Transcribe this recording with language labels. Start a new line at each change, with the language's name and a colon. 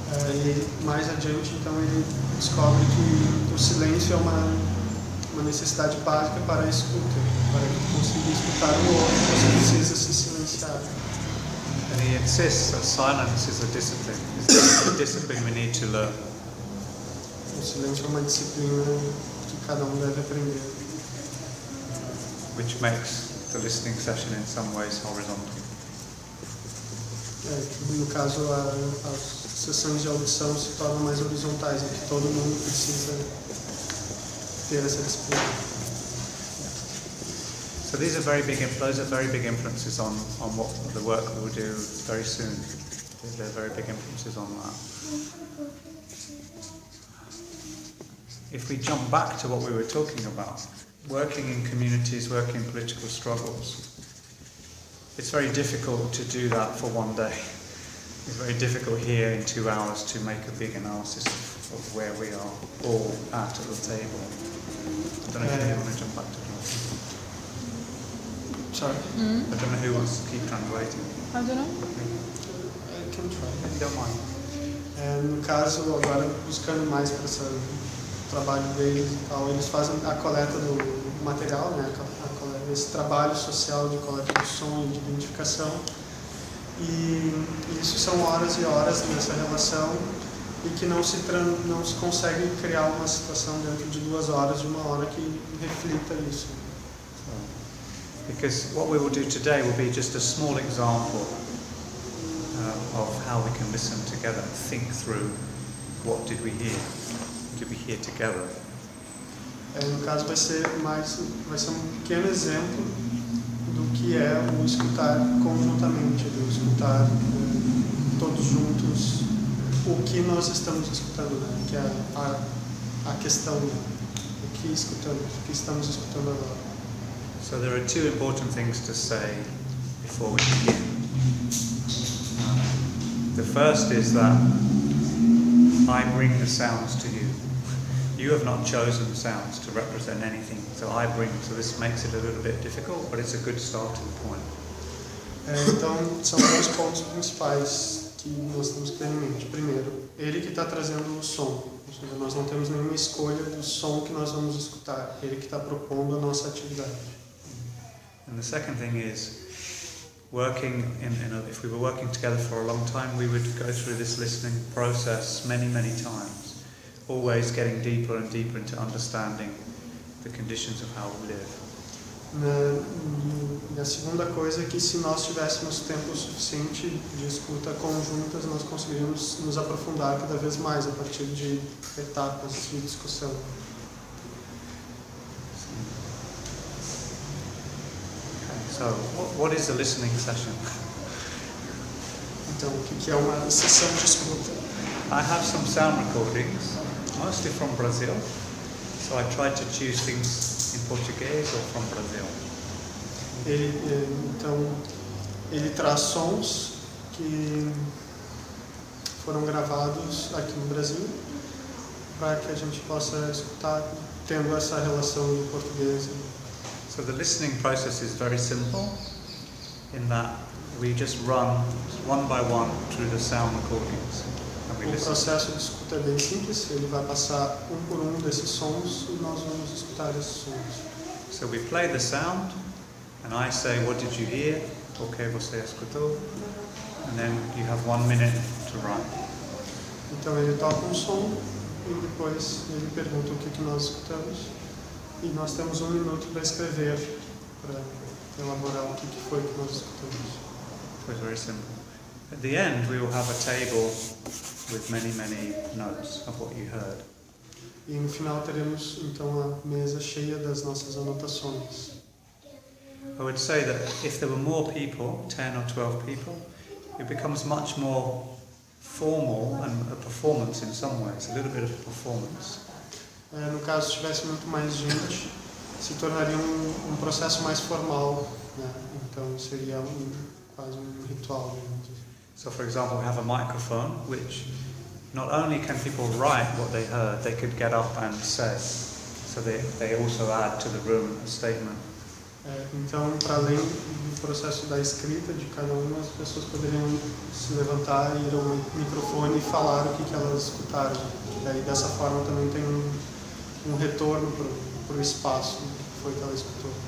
Portuguese: E mais adiante, então, ele descobre que o silêncio é uma necessidade básica para a escuta, para conseguir escutar o outro, você precisa se silenciar.
English: And he insists that silence is a discipline. It's a discipline we need to learn.
Portuguese: O silêncio é uma disciplina que cada deve aprender.
English: Which makes the listening session in some ways horizontal.
Portuguese: No caso, as sessões de audição se tornam mais horizontais, em que todo mundo precisa ter essa disciplina.
English: So these are very big, those are very big influences on what the work we'll do very soon. They're very big influences on that. If we jump back to what we were talking about, working in communities, working in political struggles, it's very difficult to do that for one day. It's very difficult here in 2 hours to make a big analysis of where we are all at the table. I don't know if you want to jump back to that. Sorry? Mm-hmm. I don't know who wants to keep translating. I don't know. I can try. You don't mind.
Portuguese: No caso, agora buscando mais para esse trabalho deles e tal, eles fazem a coleta do material, né? Esse trabalho social de coleta de som e de identificação. E isso são horas e horas nessa relação. E e que não se, não se consegue criar uma situação dentro de duas horas, de uma hora, que reflita isso.
English: Because what we will do today will be just a small example of how we can listen together, think through what did we hear? Did we hear together?
Portuguese: No caso vai ser mais, vai ser um pequeno exemplo do que é o escutar conjuntamente, do escutar todos juntos o que nós estamos escutando, né? Que é a questão, né? O que escutamos, o que estamos escutando agora.
English: So there are two important things to say before we begin. The first is that I bring the sounds to you. You have not chosen sounds to represent anything, so I bring. So this makes it a little bit difficult, but it's a good starting point.
Portuguese: Então, são dois pontos principais que nós temos que ter em mente. Primeiro, ele que está trazendo o som. Ou seja, nós não temos nenhuma escolha do som que nós vamos escutar. Ele que está propondo a nossa atividade.
English: And the second thing is, working in a, if we were working together for a long time, we would go through this listening process many, many times. Always getting deeper and deeper into understanding the conditions of how we live.
Portuguese: E a segunda coisa é que se nós tivéssemos tempo suficiente de escuta conjuntas, nós conseguiríamos nos aprofundar cada vez mais a partir de etapas de discussão.
English: So, what is a listening session?
Portuguese: Então, o que é uma sessão de escuta?
English: I have some sound recordings. Mostly from Brazil, so I tried to choose things in Portuguese or from Brazil.
Portuguese: Ele, então, ele traz sons que foram gravados aqui no Brasil para que a gente possa escutar tendo essa relação do português.
English: So the listening process is very simple in that we just run one by one through the sound recordings.
Portuguese: O processo de escuta é bem simples, ele vai passar um por um desses sons e nós vamos escutar esses sons.
English: So we play the sound, and I say, what did you hear? Okay,
Portuguese: você escutou.
English: And then you have 1 minute to run.
Portuguese: Então ele toca um som e depois ele pergunta o que, que nós escutamos. E nós temos
English: 1 minute
Portuguese: para escrever, para elaborar o que, que foi que nós escutamos. Foi
English: very simple. At the end, we will have a table with many, many notes of what you heard.
Portuguese: E no final teremos então a mesa cheia das nossas anotações.
English: I would say that if there were more people, 10 or 12 people, it becomes much more formal and a performance in some ways, a little bit of a performance.
Portuguese: No caso, se tivesse muito mais gente, se tornaria um processo mais formal, né? Então seria quase um ritual, vamos dizer.
English: So, for example, we have a microphone, which not only can people write what they heard, they could get up and say. So they also add to the room a statement.
Portuguese: Então, para além do processo da escrita de cada uma, as pessoas poderiam se levantar, ir ao microfone e falar o que, que elas escutaram. E daí, dessa forma, também tem um retorno para o espaço que foi que ela escutou.